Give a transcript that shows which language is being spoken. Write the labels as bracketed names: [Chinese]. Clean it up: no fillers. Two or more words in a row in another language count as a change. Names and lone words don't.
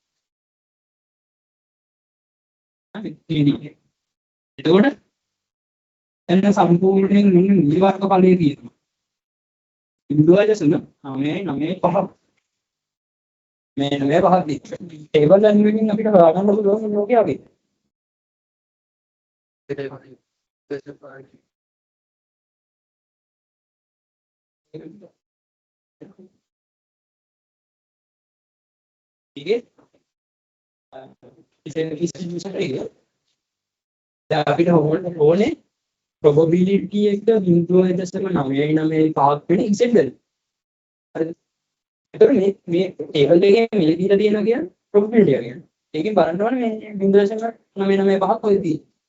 [Sinhala] එතකොට එන්න සම්පූර්ණයෙන් මෙන්න මේ වර්ගඵලය තියෙනවා බිඳුවයි දශම 995 මේ 95 ටේබල් එකකින් අපිට හොයාගන්න පුළුවන් ලෝකයේ වගේ [Hindi] ठीक है [Sinhala] इस අපිට ඕනේ probability එක 0.995 වෙන ඉසෙට් වල හරිද එතකොට මේ ටේබල් එකේ මේ දීලා තියෙනවා කියන්නේ probability එක කියන්නේ ඒකෙන් බලන්න ඕනේ මේ 0.995ක් කොහෙද තියෙන්නේ